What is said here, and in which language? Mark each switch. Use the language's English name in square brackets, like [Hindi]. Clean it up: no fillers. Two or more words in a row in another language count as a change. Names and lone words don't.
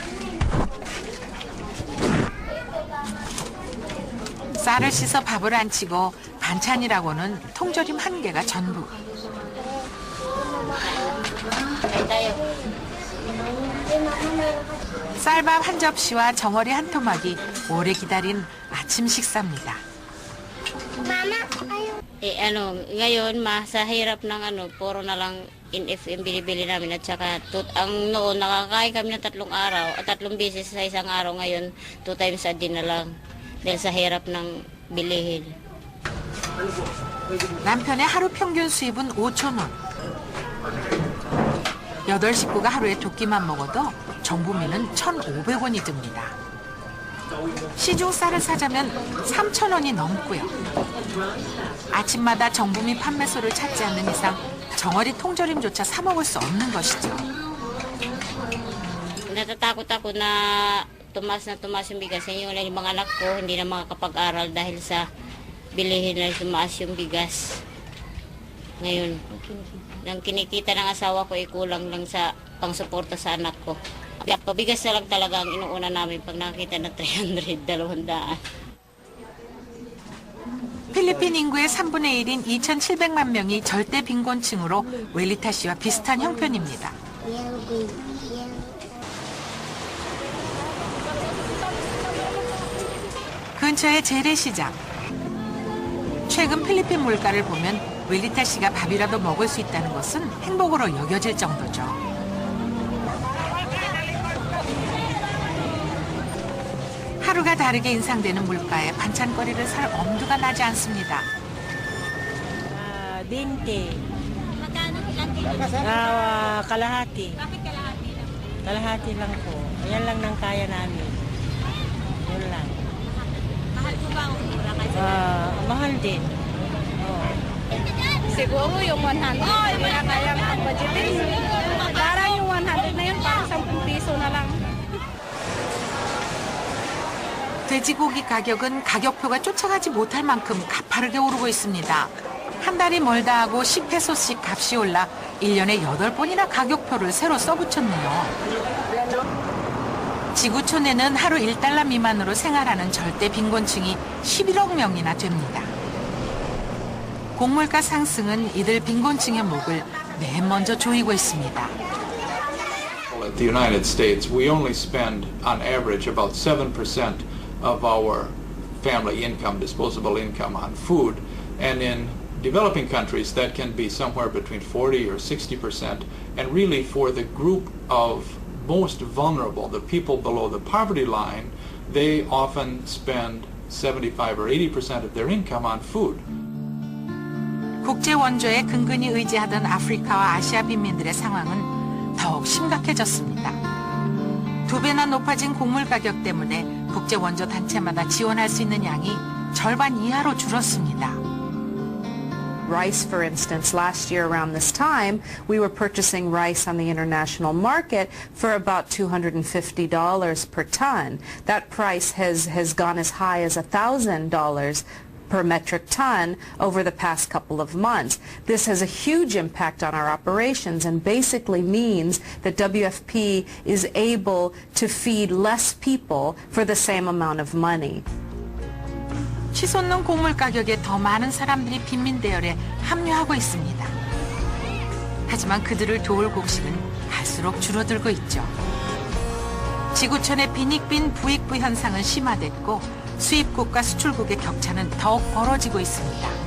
[Korean] 쌀을 씻어 밥을 안 치고 반찬이라고는 통조림 1개가 전부. 쌀밥 한 접시와 정어리 한 토막이 오래 기다린 아침 식사입니다. [Filipino] Ngayon sa hirap ng puro na lang in-FM binibili namin at saka ang noon nakakain kami ng 3 araw at 3 beses sa isang araw, ngayon [English] 2 times a day [Filipino] na lang dahil sa hirap ng bilihin. [Korean] 남편의 하루 평균 수입은 5,000원. 8식구가 하루에 2끼만 먹어도 정부미는 1,500원이 듭니다. 시중 쌀을 사자면 3,000원이 넘고요. 아침마다 정부미 판매소를 찾지 않는 이상 정어리 통조림조차 사 먹을 수 없는 것이죠. [Filipino] Natatakot ako na tumas yung bigas. Yung mga anak ko hindi na makakapag-aral dahil sa bilihin na tumaas yung bigas. Ngayon, ang kinikita ng asawa ko ay kulang lang sa pangsuporta sa anak ko. Kaya pabigas na lang talaga ang inuuna namin pag nakakita ng 300, 200. [Korean] 필리핀 인구의 3분의 1인 2,700만 명이 절대 빈곤층으로 웰리타 씨와 비슷한 형편입니다. 근처의 재래시장. 최근 필리핀 물가를 보면 웰리타 씨가 밥이라도 먹을 수 있다는 것은 행복으로 여겨질 정도죠. 하루가 다르게 인상되는 물가에 반찬거리를 살 엄두가 나지 않습니다. 20. [Filipino] Kalahati. Kalahati lang po. Yan lang nang kaya namin. Yun lang. Mahal po ba ang mura kasi? Mahal din. Siguro yung 100. Kaya ang budgeting. Parang yung 100 na yun, parang 10 piso na lang. [Korean] 돼지고기 가격은 가격표가 쫓아가지 못할 만큼 가파르게 오르고 있습니다. 한 달이 멀다 하고 10페소씩 값이 올라 1년에 8번이나 가격표를 새로 써붙였네요. 지구촌에는 하루 1달러 미만으로 생활하는 절대 빈곤층이 11억 명이나 됩니다. 곡물가 상승은 이들 빈곤층의 목을 맨 먼저 조이고 있습니다. [English] At the United States, we only spend on average about 7% of our family income, disposable income, on food, and in developing countries that can be somewhere between 40 or 60%, and really for the group of most vulnerable, the people below the poverty line, they often spend 75 or 80% of their income on food. [Korean] 국제 원조에 근근히 의지하던 아프리카와 아시아 빈민들의 상황은 더욱 심각해졌습니다. 2배나 높아진 곡물 가격 때문에 국제 원조 단체마다 지원할 수 있는 양이 절반 이하로 줄었습니다. [English] Rice, for instance, last year around this time, we were purchasing rice on the international market for about $250 per ton. That price has gone as high as $1,000 per metric ton over the past couple of months. This has a huge impact on our operations and basically means that WFP is able to feed less people for the same amount of money. [Korean] 치솟는 곡물 가격에 더 많은 사람들이 빈민 대열에 합류하고 있습니다. 하지만 그들을 도울 곡식은 갈수록 줄어들고 있죠. 지구촌의 빈익빈 부익부 현상은 심화됐고 수입국과 수출국의 격차는 더욱 벌어지고 있습니다.